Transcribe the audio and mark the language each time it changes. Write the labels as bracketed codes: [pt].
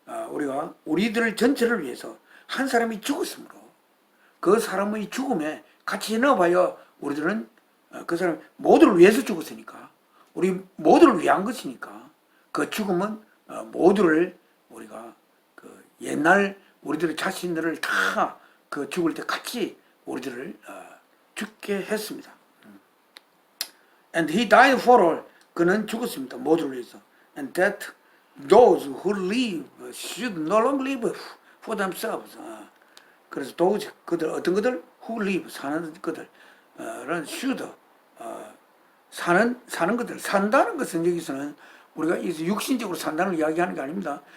[ko] 우리가 우리들 전체를 위해서 한 사람이 죽었으므로 그 사람의 죽음에 같이 넣어봐야 우리들은 그 사람 모두를 위해서 죽었으니까 우리 모두를 위한 것이니까 그 죽음은 모두를 우리가 옛날 우리들의 자신들을 다 죽을 때 같이 우리들을 죽게 했습니다. [en] And he died for all. [ko] 그는 죽었습니다. 모두를 위해서. [en] and that those who live should no longer live for themselves. [ko] 그래서 those 그들 어떤 그들 [en] who live [ko] 사는 그들은 should 사는 것들 산다는 것은 여기서는 우리가 육신적으로 산다는 걸 이야기하는 게 아닙니다.